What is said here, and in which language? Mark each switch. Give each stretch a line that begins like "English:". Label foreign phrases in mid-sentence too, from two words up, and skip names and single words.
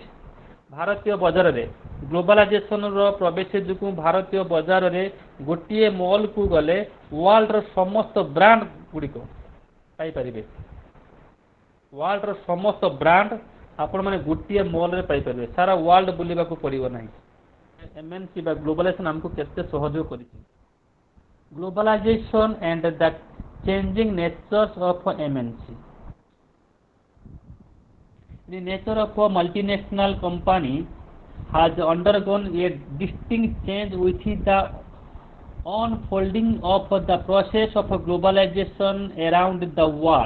Odia: ଭାରତୀୟ ବଜାରରେ ଗ୍ଲୋବାଲାଇଜେସନର ପ୍ରବେଶ ଯୋଗୁଁ ଭାରତୀୟ ବଜାରରେ ଗୋଟିଏ ମଲ୍କୁ ଗଲେ ୱାର୍ଲଡର ସମସ୍ତ ବ୍ରାଣ୍ଡ ଗୁଡ଼ିକ ପାଇପାରିବେ। ୱାର୍ଲଡର ସମସ୍ତ ବ୍ରାଣ୍ଡ ଆପଣମାନେ ଗୋଟିଏ ମଲ୍ରେ ପାଇପାରିବେ, ସାରା ୱାର୍ଲଡ ବୁଲିବାକୁ ପଡ଼ିବ ନାହିଁ। ଏମ୍ଏନ୍ସି ବା ଗ୍ଲୋବାଲାଇଜେସନ ଆମକୁ କେତେ ସହଯୋଗ କରିଛି।
English: Globalization and the changing natures of MNC. The nature of a multinational company has undergone a distinct change with the unfolding of the process of globalization around the world.